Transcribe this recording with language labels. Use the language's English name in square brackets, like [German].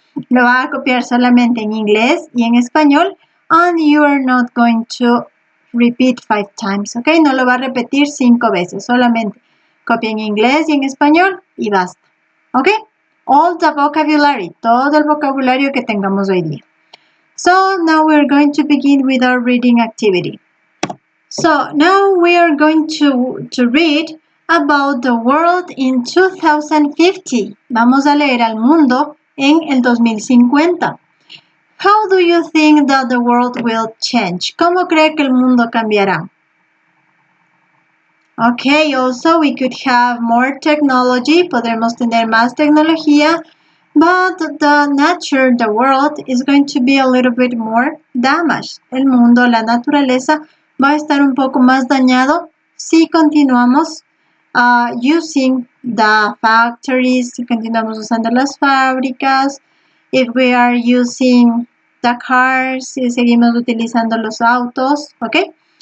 [Spanish] Lo va a copiar solamente en inglés y en español. [English] And you are not going to repeat 5 times. [Spanish] ¿Ok? No lo va a repetir 5 veces. Solamente copia en inglés y en español y basta. ¿Ok? [English] All the vocabulary. [Spanish] Todo el vocabulario que tengamos hoy día. [English] So now we're going to begin with our reading activity. So now we are going to read about the world in 2050. [Spanish] Vamos a leer al mundo en el 2050. [English] How do you think that the world will change? [Spanish] ¿Cómo cree que el mundo cambiará? [English] Okay, also we could have more technology, [Spanish] podremos tener más tecnología, [English] but the world is going to be a little bit more damaged. [Spanish] El mundo, la naturaleza va a estar un poco más dañado si continuamos [English] using the factories, [Spanish] si continuamos usando las fábricas, [English] if we are using the cars, [Spanish] si seguimos utilizando los autos, ¿ok?